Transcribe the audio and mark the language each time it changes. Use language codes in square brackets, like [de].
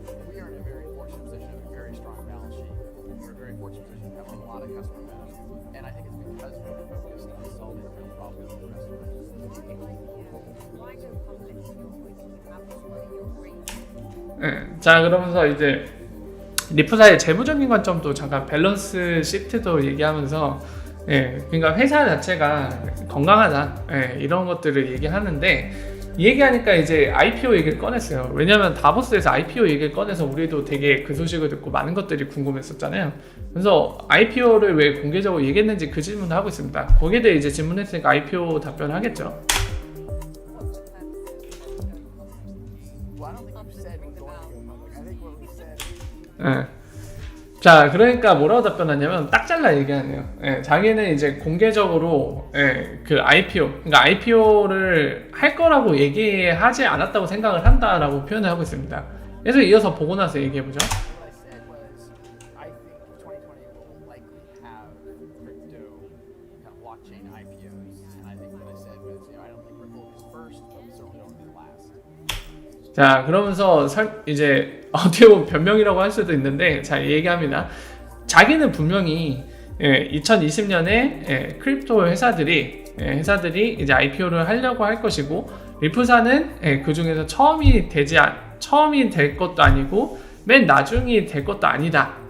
[en] We are in a very fortunate position, a very strong balance sheet. We're in a very fortunate position to have a lot of customer benefits. And I think it's because we're focused on solving real problems for customers. Why go public to your point? You have this money, you're raising. [ko] 예, 자, 그러면서 이제 리프사의 재무적인 관점도 잠깐 밸런스 시트도 얘기하면서, 예, 그러니까 회사 자체가 건강하다, 예, 이런 것들을 얘기하는데, 이 얘기하니까 이제 IPO 얘기를 꺼냈어요. 왜냐면 다보스에서 IPO 얘기를 꺼내서 우리도 되게 그 소식을 듣고 많은 것들이 궁금했었잖아요. 그래서 IPO를 왜 공개적으로 얘기했는지 그 질문을 하고 있습니다. 거기에 대해 이제 질문했으니까 IPO 답변을 하겠죠. [en] Well, I don't think we've said we're going to go public. I think what we said [ko] 예. 자, 그러니까 뭐라고 답변하냐면 딱 잘라 얘기하네요. 예, 자기는 이제 공개적으로, 예, 그 IPO, 그러니까 IPO를 할 거라고 얘기하지 않았다고 생각을 한다라고 표현을 하고 있습니다. 그래서 이어서 보고 나서 얘기해보죠. [en] what I said was I think 2020 will likely have crypto kind of blockchain IPOs, and I think what I said was I don't think Ripple is first, but we certainly don't be last. [ko] 자, 그러면서 이제 어떻게 보면 변명이라고 할 수도 있는데, 자, 얘기합니다. 자기는 분명히 2020년에 크립토 회사들이 이제 IPO를 하려고 할 것이고, 리프사는 그 중에서 처음이 될 것도 아니고 맨 나중이 될 것도 아니다.